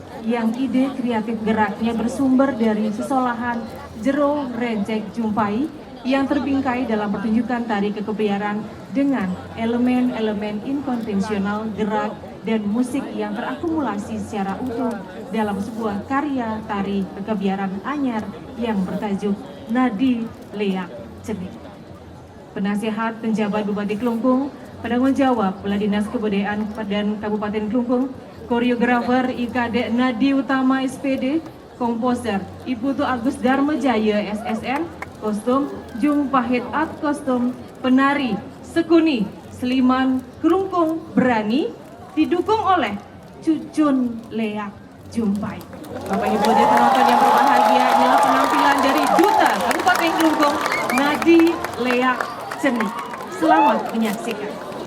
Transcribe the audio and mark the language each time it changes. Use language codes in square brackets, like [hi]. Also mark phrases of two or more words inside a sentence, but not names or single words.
[id] yang ide kreatif geraknya bersumber dari sesolahan Jero Rencek Jumpai yang terbingkai dalam pertunjukan tari kekebiaran dengan elemen-elemen inkonvensional gerak dan musik yang terakumulasi secara utuh dalam sebuah karya tari kekebiaran anyar yang bertajuk Nadi Leak Cenik. Penasihat penjabat Bupati Kelungkung, penanggung jawab Kepala Dinas Kebudayaan dan Kabupaten Kelungkung, koreografer IKD Nadi Utama SPD, komposer Ibu Tu Agus Dharma Jaya SSN, kostum Jung Pahit Art Kostum, penari Sekuni Seliman Kelungkung Berani, didukung oleh Cucun Leak Jumpai. Bapak Ibu dan penonton yang berbahagia, inilah penampilan dari Duta Kabupaten Kelungkung, Nadi Leak Cenik. Selamat menyaksikan.